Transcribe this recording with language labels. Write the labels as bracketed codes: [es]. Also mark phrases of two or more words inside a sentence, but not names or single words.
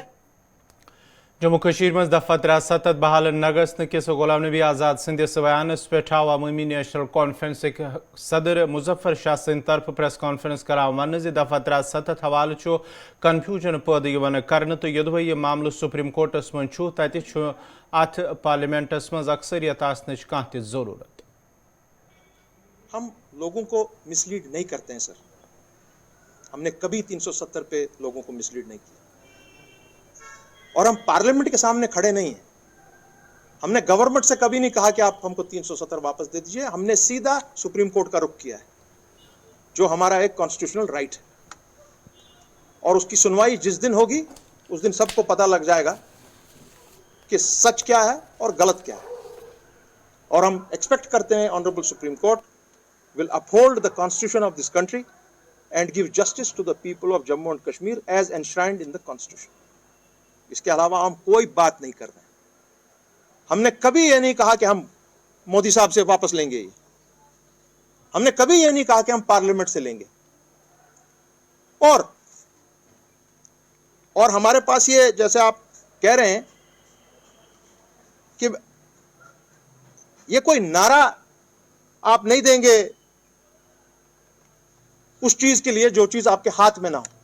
[ks] जम्मू कश्मीर में दफा 63 बहाल नगस्त किस गुलाम नबी आज़ाद सिंधिस बयानस पे अवामी नेशनल कॉन्फ्रेंस सदर मुजफ्फर शाह सिंध तरफ [en] press conference [ks] कराव वन दफा 63 हवाल कन्फ्यूजन पैदा यह कर तो यदि यह मामल सुप्रीम कोर्टस मं अत पार्लियामेंटस मं अक्सरियत आसनच कह जरूरत। [hi] हम लोगों को मिसलीड नहीं करते हैं सर, हमने कभी 370 पे लोगों को मिसलीड नहीं किया और हम पार्लियामेंट के सामने खड़े नहीं हैं। हमने गवर्नमेंट से कभी नहीं कहा कि आप हमको 370 वापस दे दीजिए, हमने सीधा सुप्रीम कोर्ट का रुख किया है जो हमारा एक [en] constitutional right [hi] है और उसकी सुनवाई जिस दिन होगी उस दिन सबको पता लग जाएगा कि सच क्या है और गलत क्या है। और हम एक्सपेक्ट करते हैं ऑनरेबल सुप्रीम कोर्ट [en] will uphold the constitution of this country and give justice to the people of Jammu and Kashmir as enshrined in the constitution. [hi] इसके अलावा हम कोई बात नहीं कर रहे हैं। हमने कभी ये नहीं कहा कि हम मोदी साहब से वापस लेंगे, हमने कभी ये नहीं कहा कि हम पार्लियामेंट से लेंगे। और हमारे पास ये जैसे आप कह रहे हैं कि ये कोई नारा आप नहीं देंगे उस चीज के लिए जो चीज आपके हाथ में ना हो।